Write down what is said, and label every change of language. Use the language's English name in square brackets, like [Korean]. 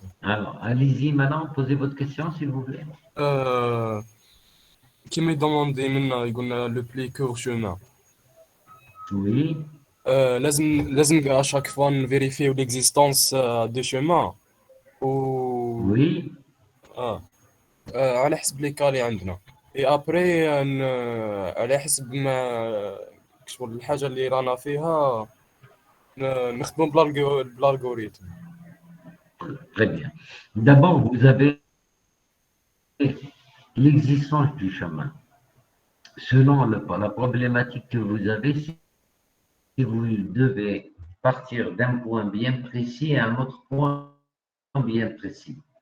[French] Alors, allez-y maintenant, posez votre question s'il vous plaît. Qui me demandé maintenant, il y a le plus court chemin. Oui. [Arabic] لازم [French] à chaque fois vérifier l'existence des chemins. Oui. [Arabic] على حسب لي كالي عندنا. [French] Et après [Arabic] على حسب ما شغل الحاجة اللي رانا فيها نخدموا بالالغوريثم. [French] Très bien. D'abord, vous avez l'existence du chemin. Selon la problématique que vous avez, si vous devez partir d'un point bien précis à un autre point bien précis.